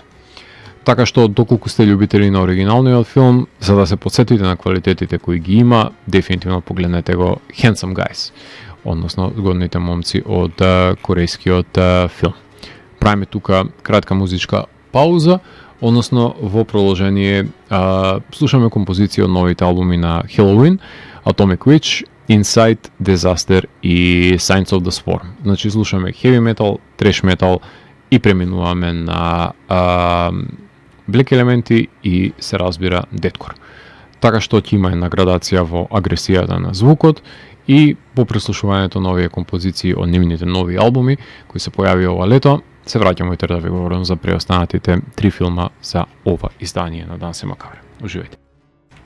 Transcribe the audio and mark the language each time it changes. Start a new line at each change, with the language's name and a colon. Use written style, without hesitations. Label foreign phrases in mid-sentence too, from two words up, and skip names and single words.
Macedonian: Така што, доколку сте љубители на оригиналниот филм, за да се подсетите на квалитетите кои ги има, дефинитивно погледнете го Handsome Guys, односно згодните момци од корејскиот филм. Правиме тука кратка музичка пауза, односно во продолжение слушаме композиција од новите албуми на Helloween, Atomic Witch, Inside, Disaster и Signs of the Swarm. Значи слушаме
English: heavy metal, trash metal
Macedonian: и преминуваме на black елементи и се разбира deathcore. Така што ќе има една градација во агресијата на звукот и по преслушувањето на овие композиции од нивните нови албуми кои се појави ова лето, се враќаме утре да ви говорам за преостанатите 3 филма за ова издание на Дансе Макабре.